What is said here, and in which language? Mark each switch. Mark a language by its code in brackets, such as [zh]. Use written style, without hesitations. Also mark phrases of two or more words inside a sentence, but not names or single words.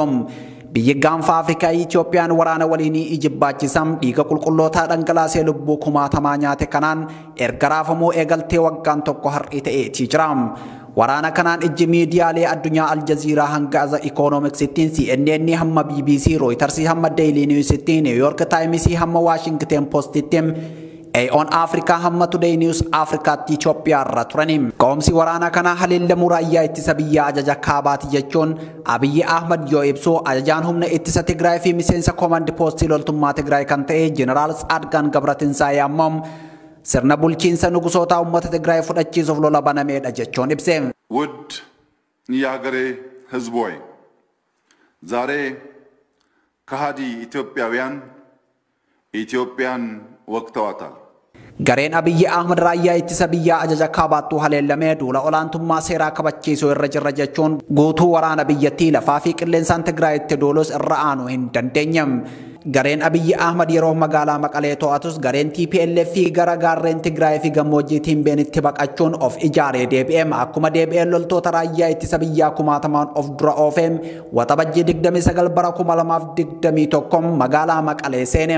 [om] Biyyi gaanfa Afrikaa Itoophiyaan waraana waliinii ijibbaachisam dhiiga qulqullootaa dhangalaasee lubbuu kumaatamaa nyaate kanaan erga raafamuu eegaltee waggaan tokko har'i ta'eetii jira. Waraana kanaan ijji miidiyaalee addunyaa Aljazeeraa hanga The Economicsitiin CNN hamma BBC Reuters hamma Daily Newsittiin New York Times hamma Washington Postittiin on Africa hamma Today News Africa Ethiopia irra turanim qoomsi waraana kana haleellamu raayyaa ittisa biyyaa ajaja kaabaati jechuun Abiy Ahmed yoo ibsu ajajaan humna ittisa Tigraay fi miseensa [en] command post [om] loltummaa Tigraay kan ta'e General ጻድቃን ገብረትንሳኤ ያማም sirna bulchiinsa nugusoota ummata Tigraay fudhachiisuuf lola banameedha jechuun ibse. [am] ውድ የሀገሬ ህዝቦይ ዛሬ ከሃዲ ኢትዮጵያውያን ኢትዮጵያን ወቅተዋታል። [om] Gareen Abiy Ahmed raayyaa ittisa biyyaa ajaja kaabaattu haleellamee duula olaantummaa seeraa kabachiisuu irra jirra jechuun guutuu waraana biyyattii lafaa fi qilleensaan Tigraayitti duulus irra aanu hin dandeenyam. Gareen Abiy Ahmed yeroo magaalaa Maqalee to'atus gareen TPLF fi gara gaarreen Tigraay fi gammoojjiitiin beenitti baqachuun of ijaaree deebi'eem akkuma deebi'een loltoota raayyaa ittisa biyyaa kumaatamaan of dura oofeem waxabajjii 29 bara 2021 magaalaa Maqalee seeneem.